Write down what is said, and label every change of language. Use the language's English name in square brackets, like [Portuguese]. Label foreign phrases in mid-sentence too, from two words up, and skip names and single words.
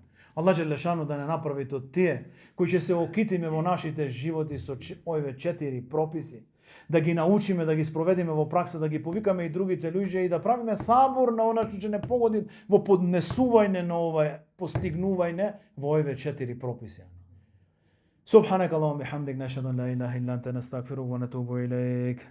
[Macedonian] Аллах Джелешану да не направи тоа тие кои ќе се окитиме во нашите животи со овие 4 прописи, да ги научиме, да ги спроведиме во пракса, да ги повикаме и другите луѓе и да правиме сабор на она што ќе не погоди во поднесување на ова постигнување во овие 4 прописи. [Arabic] سبحانك اللهم بحمدك نشهد أن لا إله إلا أنت نستغفرك ونتوب إليك.